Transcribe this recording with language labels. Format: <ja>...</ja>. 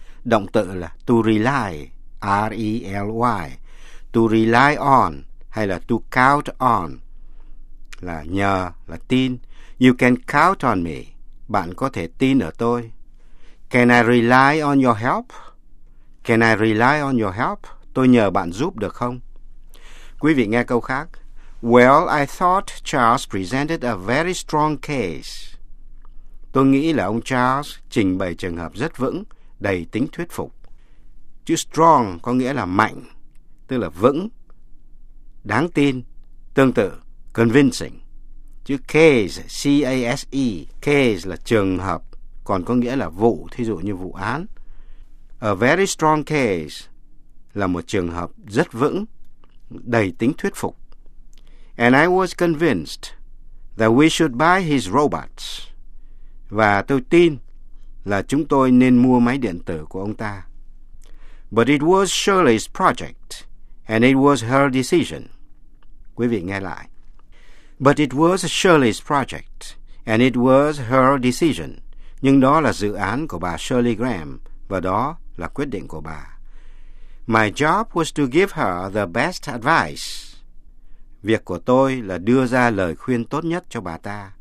<vi>Động từ là</vi> <en>to rely,</en> <vi>R-E-L-Y,</vi> <en>to rely on</en> <vi>hay là</vi> <en>to count on,</en> <vi>là nhờ, là tin.</vi> <en>You can count on me,</en> <vi>bạn có thể tin ở tôi.</vi> <en>Can I rely on your help? Can I rely on your help?</en> <vi>Tôi nhờ bạn giúp được không? Quý vị nghe câu khác.</vi> <en>Well, I thought Charles presented a very strong case.</en> <vi>Tôi nghĩ là ông Charles trình bày trường hợp rất vững, đầy tính thuyết phục. Chữ strong có nghĩa là mạnh, tức là vững, đáng tin, tương tự, convincing. Chữ case, C-A-S-E, case là trường hợp, còn có nghĩa là vụ, thí dụ như vụ án.</vi> <en>A very strong case</en> <vi>là một trường hợp rất vững, đầy tính thuyết phục.</vi> <en>And I was convinced that we should buy his robots.</en> <vi>Và tôi tin là chúng tôi nên mua máy điện tử của ông ta.</vi> <en>But it was Shirley's project, and it was her decision.</en> <vi>Quý vị nghe lại.</vi> <en>But it was Shirley's project, and it was her decision.</en> <vi>Nhưng đó là dự án của bà Shirley Graham, và đó là quyết định của bà.</vi> <en>My job was to give her the best advice.</en> <vi>Việc của tôi là đưa ra lời khuyên tốt nhất cho bà ta.</vi>